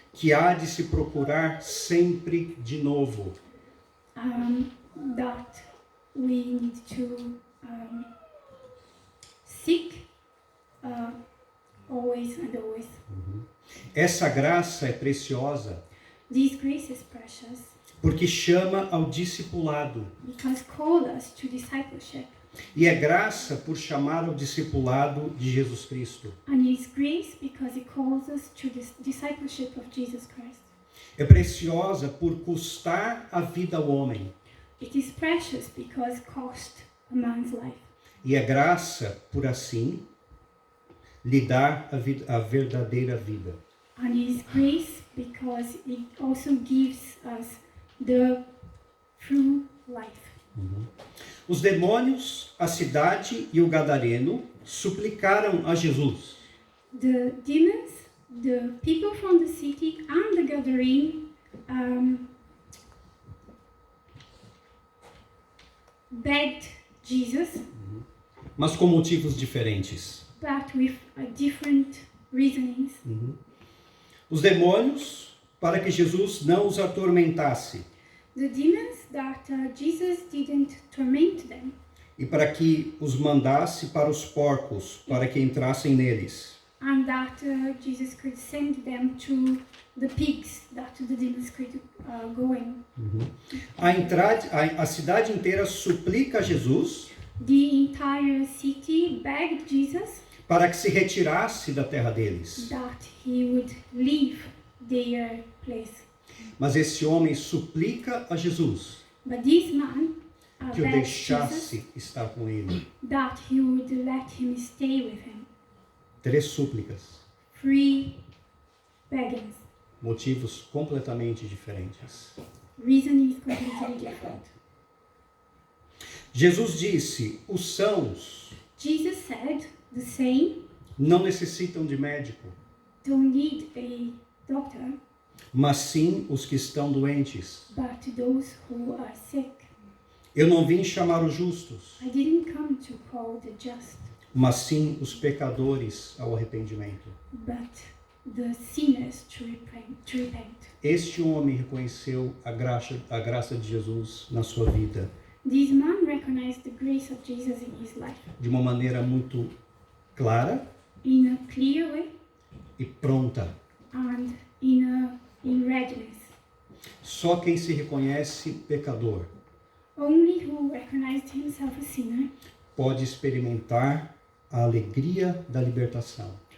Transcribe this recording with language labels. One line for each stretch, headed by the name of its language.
Portuguese: que há de se procurar sempre de novo.
English: that we need to seek always and always.
Portuguese: Essa graça é preciosa
English: This grace is precious
Portuguese: porque chama ao discipulado.
English: because call us to discipleship,
Portuguese: E é graça por chamar ao discipulado de Jesus Cristo.
English: and it is grace because it calls us to this discipleship of Jesus Christ.
Portuguese: É preciosa por custar a vida ao homem.
English: It is precious because cost a man's life,
Portuguese: E é graça por assim lhe dar a verdadeira vida.
English: and it is grace because it also gives us the true life.
Portuguese: Os demônios, a cidade e o gadareno suplicaram a Jesus.
English: The demons, the people from the city, and the Gadarene begged Jesus,
Portuguese: Mas com motivos diferentes.
English: but with different reasonings.
Portuguese: Os demônios, para que Jesus não os atormentasse
English: The demons that Jesus didn't torment them,
Portuguese: e para que os mandasse para os porcos, para que entrassem neles.
English: and that Jesus could send them to the pigs that the demons could go in.
Portuguese: A cidade inteira suplica a Jesus
English: The entire city begged Jesus
Portuguese: para que se retirasse da terra deles.
English: that he would leave their place.
Portuguese: Mas esse homem suplica a Jesus
English: But this man
Portuguese: que o
English: begged
Portuguese: deixasse
English: Jesus
Portuguese: estar com ele.
English: that he would let him stay with him.
Portuguese: 3 súplicas,
English: 3 beggings.
Portuguese: motivos completamente diferentes.
English: Reason is completely different.
Portuguese: Jesus disse: os sãos
English: Jesus said the same,
Portuguese: não necessitam de médico,
English: don't need a doctor,
Portuguese: mas sim os que estão doentes.
English: but those who are sick.
Portuguese: Eu não vim chamar os justos,
English: I didn't come to call the just,
Portuguese: mas sim os pecadores ao arrependimento.
English: but the sinners to repent.
Portuguese: Este homem reconheceu a graça de Jesus na sua vida
English: This man recognized the grace of Jesus in his life
Portuguese: de uma maneira muito clara
English: in a clear way
Portuguese: e pronta.
English: and in readiness.
Portuguese: Só quem se reconhece pecador
English: Only who recognized himself a sinner
Portuguese: pode experimentar a alegria da libertação.